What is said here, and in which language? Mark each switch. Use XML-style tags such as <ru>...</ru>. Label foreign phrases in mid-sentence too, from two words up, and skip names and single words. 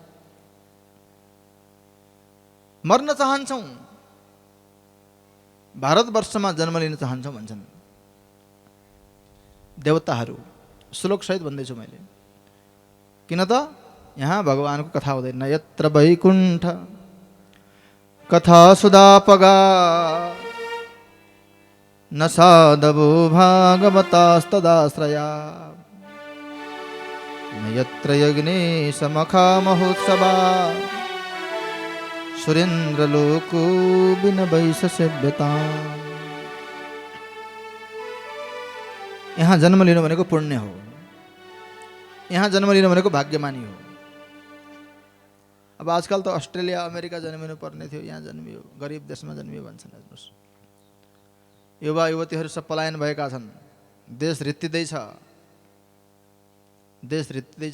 <ne>मर्न चाहन्छौँ, भारतवर्षमा जन्म लिन चाहन्छौँ भन्छन् देवताहरू। श्लोकसहित भन्दैछु मैले, किन त यहाँ भगवानको कथा हुँदैन।</ne> <sa>यत्र वैकुण्ठ कथा सुधापगा न साधवो भागवतास्तदाश्रया न यत्र यज्ञे समखा महोत्सवा सुरेन्द्रलोको विनवैष सेव्यता।</sa> <ne>यहाँ जन्म लिनु भनेको पुण्य हो, यहाँ जन्म लिनु भनेको भाग्यमानी हो। अब आजकल त अस्ट्रेलिया अमेरिका जन्मिनु पर्ने थियो, यहाँ जन्मियो, गरिब देशमा जन्मियो भन्छन्। हेर्नुहोस्, युवा युवतीहरू सब पलायन भएका छन्, देश रित्तिँदैछ, देश रित्तिँदैछ।</ne>